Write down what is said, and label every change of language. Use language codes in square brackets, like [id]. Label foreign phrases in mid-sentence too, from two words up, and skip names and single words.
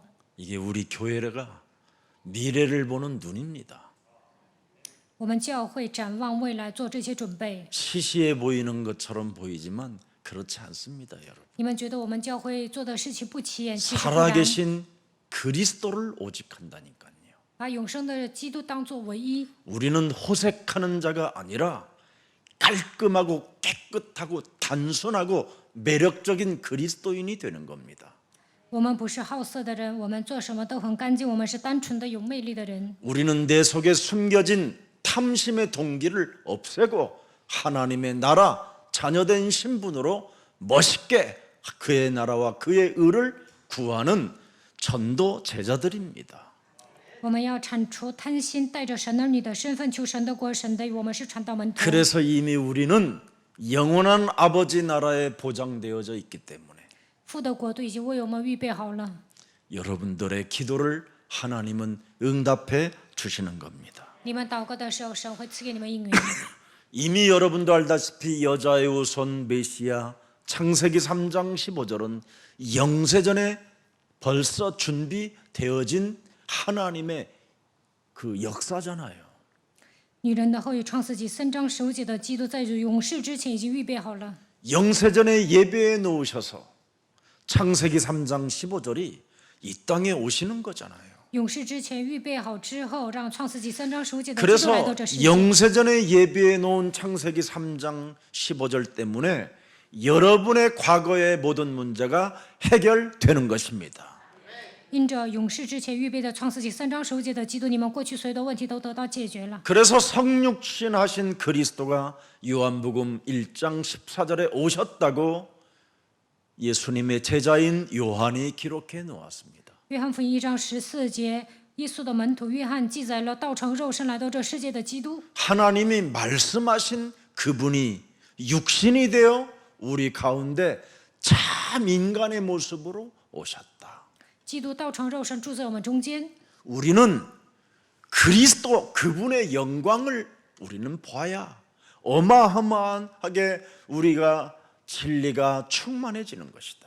[ko] 이게 우리 교회가 미래를 보는 눈입니다. [zh] 我们教会展望未来，做这些准备。 [ko] 시시해 보이는 것처럼 보이지만 그렇지 않습니다, 여러분. [zh] 你们觉得我们教会做的事情不起眼，其实不然。 [ko] 살아계신 그리스도를 오직한다니까요. [zh] 把永生的基督当作唯一。 [ko] 우리는 호색하는 자가 아니라 깔끔하고 깨끗하고 단순하고 매력적인 그리스도인이 되는 겁니다. [zh] 我们不是好色的人，我们做什么都很干净，我们是单纯的有魅力的人。 [ko] 우리는 내 속에 숨겨진 탐심의 동기를 없애고 하나님의 나라 자녀된 신분으로 멋있게 그의 나라와 그의 의를 구하는 전도 제자들입니다. [zh] 我们要铲除贪心，带着神儿女的身份求神的国、神的义。我们是传道门徒。 [ko] 그래서 이미 우리는 영원한 아버지 나라에 보장되어져 있기 때문에 [zh] 父的国度已经为我们预备好了。 [ko] 여러분들의 기도를 하나님은 응답해 주시는 겁니다. [zh] 你们祷告的时候，神会赐给你们应允。 [ko] 이미 여러분도 알다시피 여자의 후손 메시아 창세기 3장 15절은 영세전에 벌써 준비되어진 하나님의 그 역사잖아요. [zh] 女人的后裔创世纪3章15节的基督在永世之前已经预备好了。 [ko] 영세전에 예배해 놓으셔서 창세기 3장 15절이 이 땅에 오시는 거잖아요. [zh] 永世之前预备好之后，让创世纪3章15节的基督来到 [ko] 그래서 [zh] 这世界。 [ko] 영세전에 예배해 놓은 창세기 3장 15절 때문에 여러분의 과거의 모든 문제가 해결되는 것입니다. [zh] 因着永世之前预备的创世纪3章15节的基督，你们过去所有的问题都得到解决了。 [ko] 그래서 성육신 하신 그리스도가 요한복음 1장 14절에 오셨다고 예수님의 제자인 요한이 기록해 놓았습니다. [zh] 约翰福音1章14节，耶稣的门徒约翰记载了道成肉身来到这世界的基督。 [ko] 하나님이 말씀하신 그분이 육신이 되어 우리 가운데 참 인간의 모습으로 오셨다. [zh] 基督道成肉身住在我们中间， [ko] 우리는 그리스도 그분의 영광을 우리는 봐야 어마어마하게 우리가 진리가 충만해지는 것이다.